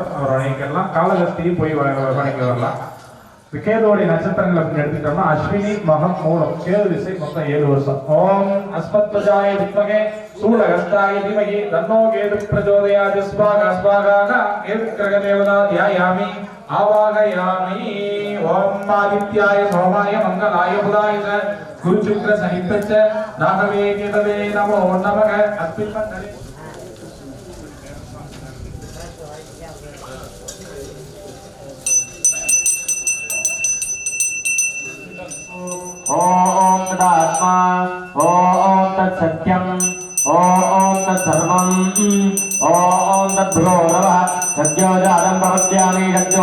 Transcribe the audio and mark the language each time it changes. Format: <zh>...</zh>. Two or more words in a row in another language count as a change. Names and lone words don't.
<ta>அவர் வணங்கிக்கலாம். காலகஸ்தியும் போய் வணங்கி வரலாம். கேதுவோடைய நட்சத்திரங்கள் அப்படின்னு எடுத்துக்கிட்டோம்னா அஸ்வினி, மகம், மூலம். கேது திசை மொத்தம் 7 வருஷம்.</ta> <sa>ओम् अस्मत्वजाय विद्महे शूलहस्ताय धीमहि तन्नो केतु प्रचोदयात् स्वाहा स्वाहा केतु ग्रह देवता ध्यायामि आवाहयामि ओम आदित्याय सोमाय मंगलाय बुधाय च गुरुशुक्र सहित च राघवे केतवे नमो नमः अस्मिन् मण्डले ओम तदात्मा ओम तत्सत्यम ओम तत्सर्वम ओम तद्भुवो नमः सद्यो जातं प्रपद्यामि सद्यो</sa>